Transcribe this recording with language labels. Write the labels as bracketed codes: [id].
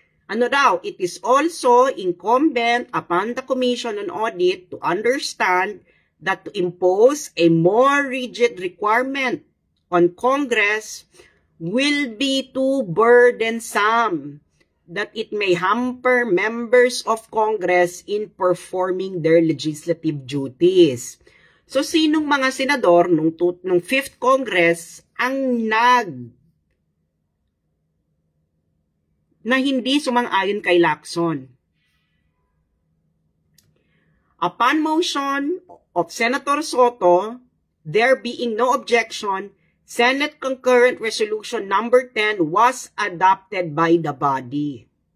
[tl] Ano daw, [en] it is also incumbent upon the Commission on Audit to understand that to impose a more rigid requirement on Congress will be too burdensome, that it may hamper members of Congress in performing their legislative duties. [tl] So, sinong mga senador nung 5th Congress ang na hindi sumang-ayon kay Lacson? [en] Upon motion of Senator Soto, there being no objection, Senate Concurrent Resolution number 10 was adopted by the body.